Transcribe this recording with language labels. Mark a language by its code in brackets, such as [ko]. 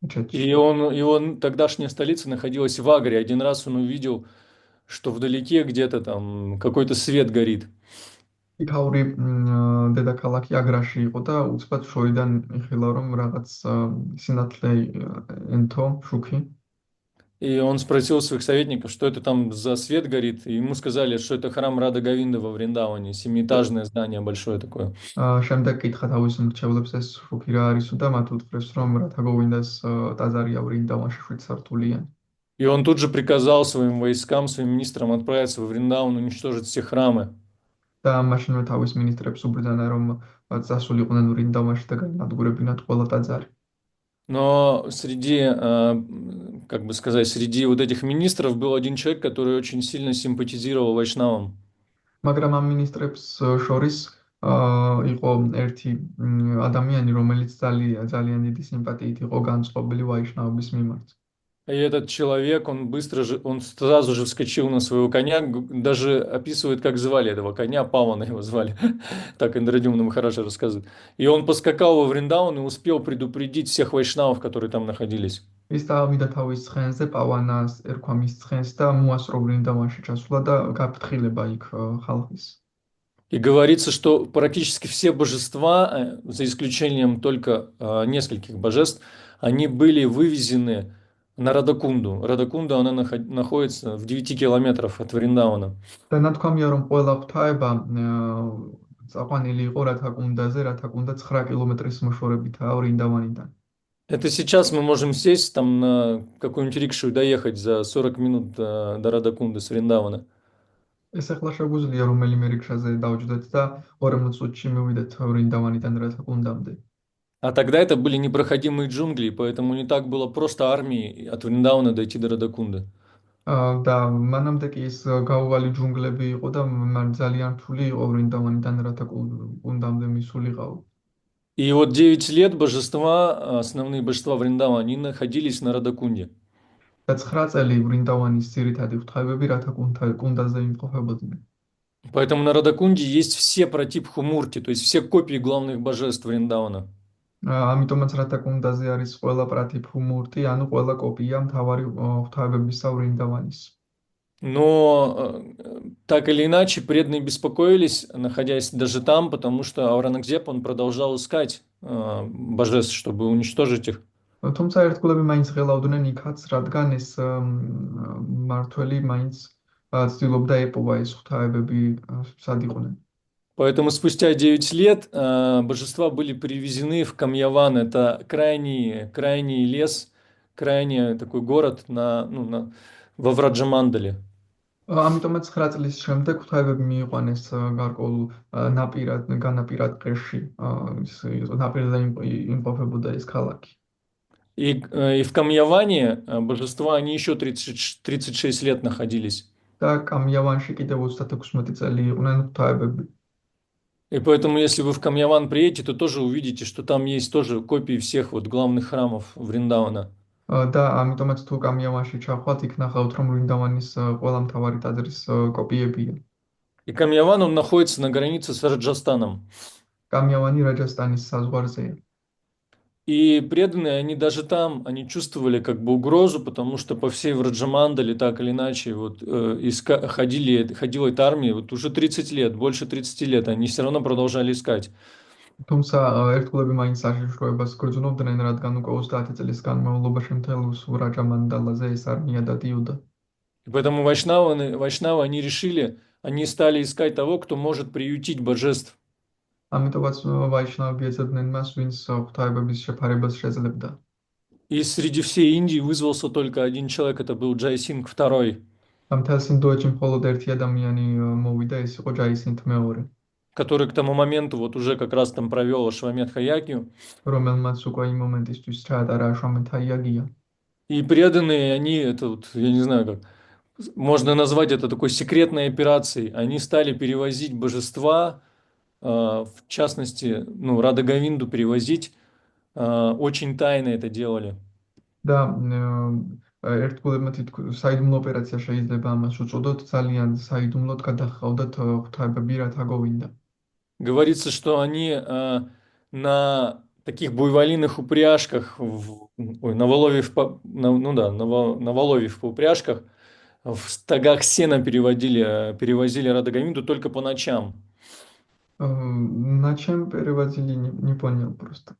[ru] И его тогдашняя столица находилась в Агре. Один раз он увидел, что вдалеке где-то там какой-то свет горит. [ka] იქაური დედაქალაქი აგრაში იყო და უცბად შორიდან იხილა რომ რაღაც სინათლე ენთო შუქი. [ru] И он спросил своих советников, что это там за свет горит, и ему сказали, что это храм Рада Говинда во Вриндаване, семиэтажное здание большое такое. [ka] შემდეგ კითხა თავის მრჩევლებს ეს შუქი რა არისო და მათ უთხრეს რომ რათა გოვინდას ტაძარია ვრინდავანში 7 სართულიანი. [ru] И он тут же приказал своим войскам, своим министрам отправиться во Вриндаван, уничтожить все храмы. [ka] და მაშინვე თავის მინისტრებს უბრძანა რომ წასულიყვნენ ვრინდავანში და განადგურებინათ ყველა ტაძარი. [ru] Но среди, как бы сказать, среди вот этих министров был один человек, который очень сильно симпатизировал вайшнавам. [ka] მაგრამ ამ მინისტრებს შორის იყო ერთი ადამიანი, რომელიც ძალიან დიდი სიმპათიით იყო განწყობილი ვაიშნავების მიმართ. [ru] И этот человек, он сразу же вскочил на своего коня, даже описывает, как звали этого коня, Павана его звали, так Индрадюм нам хорошо рассказывает. И он поскакал во Вриндаван и успел предупредить всех вайшнавов, которые там находились. [ka] ის დავიდა თავის ცხენზე, პავანას ერქვა მის ცხენს და მოასწრო ვრინდავანში ჩასულა და გაფრთხილება იქ ხალხის. [ru] И говорится, что практически все божества, за исключением только нескольких божеств, они были вывезены на Радакунду. Радакунда, она находится в 9 километрах от Вриндавана. [ka] და ნათქვამია რომ ყველა ღვთაება წაყვანილი იყო რათაკუნდაზე, რათაკუნდა 9 კილომეტრის მოშორებითაა ვრინდავანიდან. [ru] Это сейчас мы можем сесть там на какую-нибудь рикшу и доехать за 40 минут до Радакунды с Вриндавана. [ka] ეს ახლა შეგვიძლია რომელიმე რიქშაზე დავჯდეთ და 40 წუთში მივიდეთ ვრინდავანიდან რათაკუნდამდე. [ru] А тогда это были непроходимые джунгли, поэтому не так было просто армии от Вриндавана дойти до Радакунды. [ka] და მანამდე კი ის გაუვალი ჯუნგლები იყო და ძალიან რთული იყო ვრინდავანიდან რათაკუნდამდე მისულიყავ. [ru] И вот 9 лет божества, основные божества Вриндавана, они находились на Радакунде. [ka] და 9 წელი ვრინდავანის ძირითადი ღვთაებები რათაკუნდაზე იმყოფებოდნენ. [ru] Поэтому на Радакунде есть все протипху мурти, то есть все копии главных божеств Вриндавана. [ka] ამიტომაც რათაკუნდაზე არის ყველა პრატიფუ მურტი, ანუ ყველა კოპია მთავარი ღვთაებებისა ვრინდავანის. [ru] Но так или иначе преданные беспокоились, находясь даже там, потому что Аурангзеб, он продолжал искать божеств, чтобы уничтожить их. [ka] თუმცა ერთგულები მაინც ღელავდნენ იქაც, რადგან ეს მმართველი მაინც ცდილობდა ეპოვა ეს ღვთაებები სად იყვნენ. [ru] Поэтому спустя 9 лет божества были привезены в Камьяван. Это крайний лес, крайний такой город во Враджамандале. [ka] ამიტომაც 9 წლის შემდეგ ღვთაებები მიიყვანეს გარკვეულ განაპირად ყეში, ნაპირზე იმყოფებოდა ეს ქალაქი. [ru] И в Камьяване божества, они еще 36 лет находились. [ka] და კამიავანში კიდევ 36 წელი იყვნენ ღვთაებები. [ru] И поэтому, если вы в Камьяван приедете, то тоже увидите, что там есть тоже копии всех вот главных храмов Вриндавана. [ka] და ამიტომაც თუ კამიავანში ჩავხვალთ, იქ ნახავთ, რომ ვრინდავანის ყველა მთავარი ტაძრის კოპიებია. [ru] И Камьяван, он находится на границе с Раджастаном. [ka] კამიავანი რაჯასტანის საზღვარზეა. [ru] И преданные, они даже там, они чувствовали как бы угрозу, потому что по всей Враджамандале так или иначе вот, ходила эта армия вот уже 30 лет, больше 30 лет, они все равно продолжали искать. [ka] თუმცა ერთგულები მაინც საშიშროებას გრძნობდნენ, რადგან უკვე 30 წლის განმავლობაში მთელ რაჯამანდალაზე ეს არმია დადიოდა. [ru] И поэтому вайшнавы, они решили, они стали искать того, кто может приютить божеств. [ka] ამიტომაც ვაიშნავები ეძებდნენ მას, ვინც ღვთაებების შეფარებას შეძლებდა. [ru] И среди всей Индии вызвался только один человек, это был Джайсинг II, [ka] მთელ ინდოეთში მხოლოდ ერთი ადამიანი მოვიდა, ეს იყო ჯაისინთ მეორე, [ru] который к тому моменту вот уже как раз там провел Ашвамедха Ягью. [ka] რომელმაც უკვე იმ მომენტისთვის ჩაატარა აშვამენთა იაგია. [ru] И преданные, они, это вот, я не знаю как, можно назвать это такой секретной операцией. Они стали перевозить божества, в частности, ну, Рада Говинду перевозить, очень тайно это делали. [ka] და ერთგულებმა საიდუმლო ოპერაცია შეიძლება ამას უწოდოთ, ძალიან საიდუმლოდ გადახავდათ ღვთაებები რათა გოვინდა. [ru] Говорится, что они на таких буйволиных упряжках, на Воловьев, ну да, на Воловьев упряжках, в стогах сена перевозили Рада Говинду только по ночам. На чем перевозили, не понял просто.